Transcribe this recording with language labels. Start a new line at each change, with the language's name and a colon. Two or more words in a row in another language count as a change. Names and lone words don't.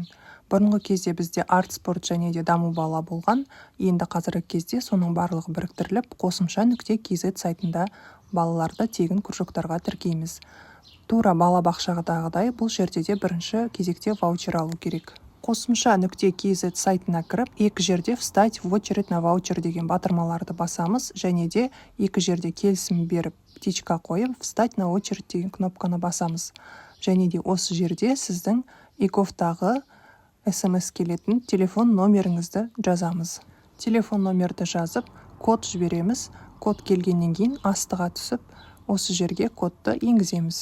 Kazakh: Бұрынғы кезде бізде арт спорт және де даму бала болған, енді қазіргі кезде соның барлығы біріктіріліп, қосымша.kz сайтында балаларды тегін кружоктарға тіркейміз. Тура балабақшадағыдай бұл жерде де бірінші кезекте ваучер алу керек. Қосымша.kz сайтына кіріп, екі жерде
Russian: «Встать в очередь на ваучер»
Kazakh: деген батырмаларды басамыз, және де екі жерде келісім беріп, птичка қойып,
Russian: «Встать на очередь»
Kazakh: деген кнопканы басамыз. Және де осы жерде сіздің ИКОВтағы SMS келетін телефон номеріңізді жазамыз. Телефон номерді жазып, код жібереміз. Код келгеннен кейін астыға түсіп, осы жерге кодты енгіземіз.